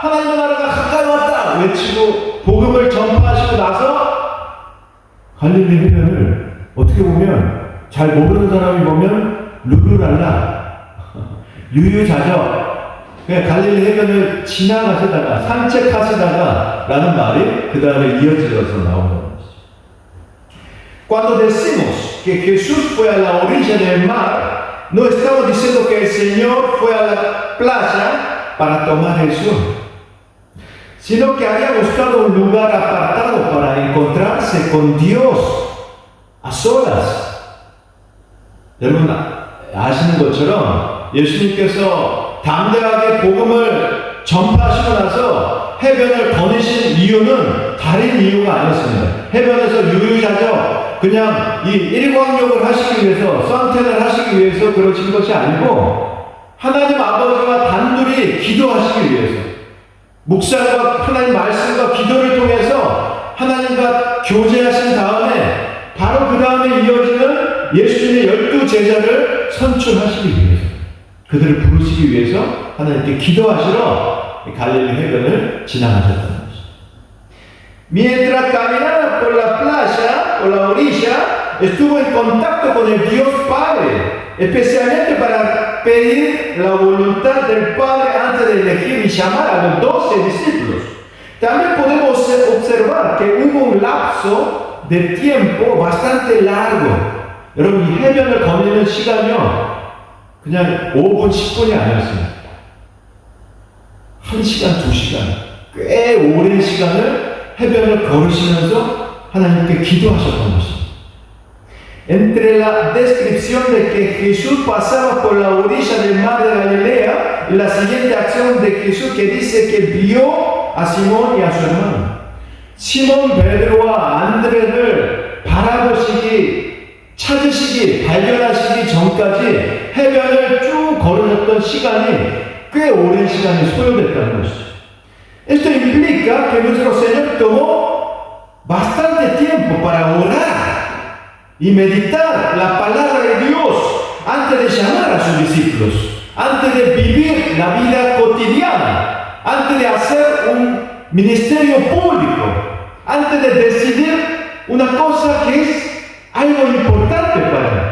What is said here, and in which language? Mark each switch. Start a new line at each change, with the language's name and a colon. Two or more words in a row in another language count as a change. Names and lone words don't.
Korean: 하나님의 나라가 가까이 왔다! 외치고 복음을 전파하시고 나서 갈릴리 해변을 어떻게 보면 잘 모르는 사람이 보면 룰루랄라 유유자적 그냥 갈릴리 해변을 지나가시다가 산책하시다가 라는 말이 그 다음에 이어져서 나오는 것이죠.
Spanish: Cuando decimos que Jesús fue a la orilla del mar, no estamos diciendo que el Señor fue a la playa para tomar el sol, sino que había buscado un lugar apartado para encontrarse con Dios a solas.
Korean: 여러분 아시는 것처럼 예수님께서 담대하게 복음을 전파하시고 나서 해변을 거니신 이유는 다른 이유가 아니었습니다. 해변에서 유유자적 그냥 이 일광욕을 하시기 위해서 선탠을 하시기 위해서 그러신 것이 아니고 하나님 아버지와 단둘이 기도하시기 위해서 묵상과 하나님 말씀과 기도를 통해서 하나님과 교제하신 다음에 바로 그 다음에 이어지는 예수님의 12 제자를 선출하시기 위해서 그들을 부르시기 위해서 하나님께 기도하시러 갈릴리 해변을 지나가셨다는 것입니다.
Spanish: Mientras caminaba por la playa, por la orilla, estuvo en contacto con el Dios Padre, especialmente para pedir la voluntad del Padre antes de elegir y llamar a los 12 discípulos. También podemos observar que hubo un lapso de tiempo bastante largo.
Korean: 여러분, 이 해변을 거니는 시간이요, 그냥 5분, 10분이 아니었습니다. 1시간, 2시간, 꽤 오랜 시간을 해변을 걸으시면서 하나님께 기도하셨던 것입니다.
Spanish: Entre la descripción de que Jesús pasaba por la orilla del mar de Galilea y la siguiente acción de Jesús que dice que vio a Simón y a su hermano.
Korean: 시몬 베드로와 안드레를 바라보시기, 찾으시기, 발견하시기 전까지 해변을 쭉 걸으셨던 시간이 꽤 오랜 시간이 소요됐다는 것이죠.
Spanish: Esto implica que nuestro Señor tomó bastante tiempo para orar y meditar la palabra de Dios antes de llamar a sus discípulos, antes de vivir la vida cotidiana, antes de hacer un ministerio público, antes de decidir una cosa que es algo importante para él.